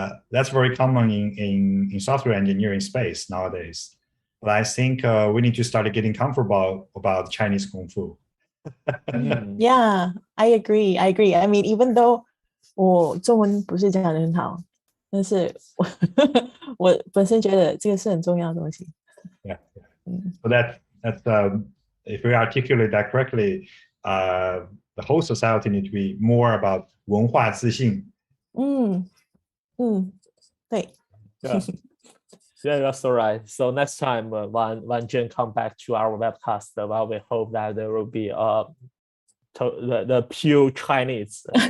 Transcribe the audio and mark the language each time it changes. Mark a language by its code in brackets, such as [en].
[en] That's very common in software engineering space nowadays. But I think we need to start getting comfortable about Chinese Kung Fu. Yeah, I agree. I mean, even though [zh] 我中文不是讲得很好，但是我本身觉得这个是很重要的东西。 [en] Yeah. So that's if we articulate that correctly, the whole society needs to be more about [zh] 文化自信。对。 [en] Yeah, that's all right. So next time when Jen come back to our webcast, we hope that there will be the pure Chinese